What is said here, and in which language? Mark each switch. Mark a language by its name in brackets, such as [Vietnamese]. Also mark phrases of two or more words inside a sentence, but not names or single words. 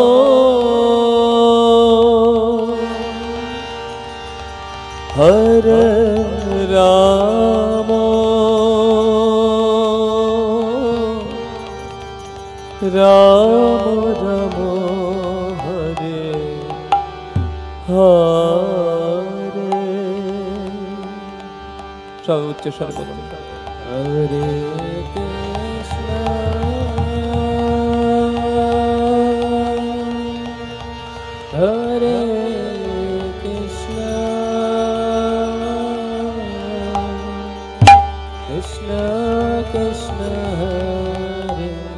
[Sanskrit] Hare Rama, Rama Rama, Hare Hare. [Bangla] সবাই উচ্চ স্বরে বলুন, হরে কৃষ্ণ, [Sanskrit] Hare Krishna, Krishna Krishna, Hare